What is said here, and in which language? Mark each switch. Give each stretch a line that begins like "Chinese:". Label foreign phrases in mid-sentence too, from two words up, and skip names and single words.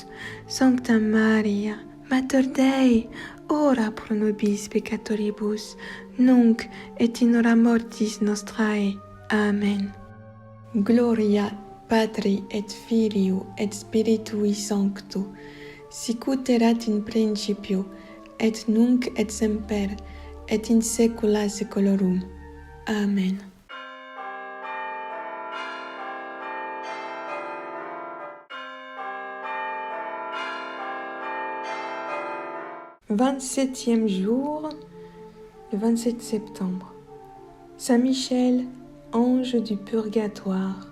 Latin: Sancta Maria, Mater Dei, ora pro nobis peccatoribus, nunc et in hora mortis nostrae. Amen. Gloria Patri et Filii et Spiritui Sancto, sicut erat in principio, et nunc et semper, et in saecula saeculorum. Amen.
French: Vingt-septième jour, le 27 septembre. Saint Michel, ange du purgatoire.